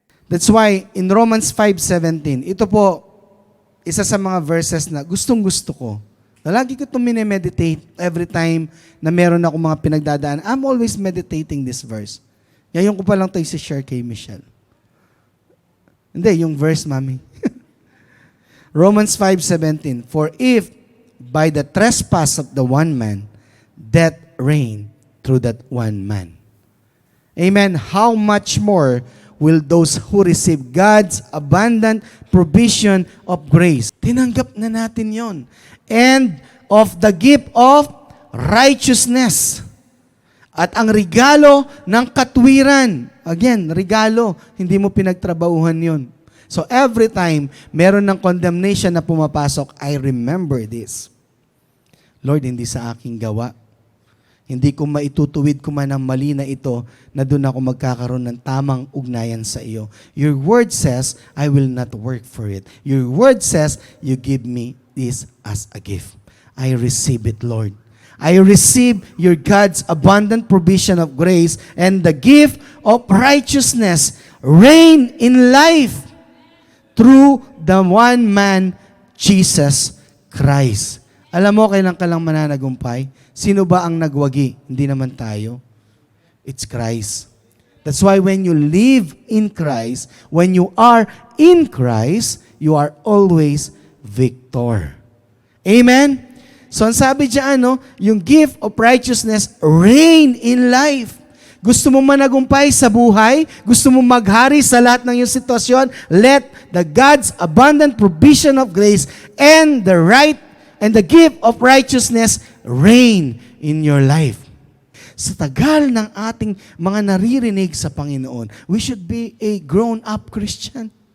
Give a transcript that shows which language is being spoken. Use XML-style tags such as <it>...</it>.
<en>That's why, in Romans 5:17, ito po,</en> <tl>isa sa mga verses na gustong-gusto ko. Na lagi ko itong minemeditate every time na meron ako mga pinagdadaan.</tl> <en>I'm always meditating this verse.</en> <tl>Ngayon ko pa lang ito i-share kay Michelle. Hindi, yung verse, Mami.</tl> <en>Romans 5:17, for if by the trespass of the one man, death reigned through that one man. Amen. How much more will those who receive God's abundant provision of grace?</en> <tl>Tinanggap na natin yon.</tl> <en>And of the gift of righteousness.</en> <tl>At ang regalo ng katwiran. Again, regalo. Hindi mo pinagtrabahuhan yon.</tl> <en>So every time meron ng condemnation na pumapasok, I remember this.</en> <tl>Lord, hindi sa aking gawa. Hindi ko maitutuwid ko man ang mali na ito na doon ako magkakaroon ng tamang ugnayan sa iyo.</tl> <en>Your word says, I will not work for it. Your word says, you give me this as a gift. I receive it, Lord. I receive your God's abundant provision of grace and the gift of righteousness reign in life through the one man, Jesus Christ.</en> <tl>Alam mo, kailan ka lang mananagumpay? Sino ba ang nagwagi? Hindi naman tayo.</tl> <en>It's Christ. That's why when you live in Christ, when you are in Christ, you are always victor. Amen? So,</en> <tl>ang sabi dyan, yung</tl> <en>gift of righteousness reign in life.</en> <tl>Gusto mo managumpay sa buhay? Gusto mo maghari sa lahat ng iyong sitwasyon?</tl> <en>Let the God's abundant provision of grace and the gift of righteousness reign in your life.</en> <tl>Sa tagal ng ating mga naririnig sa Panginoon,</tl> <en>we should be a grown-up Christian.</en>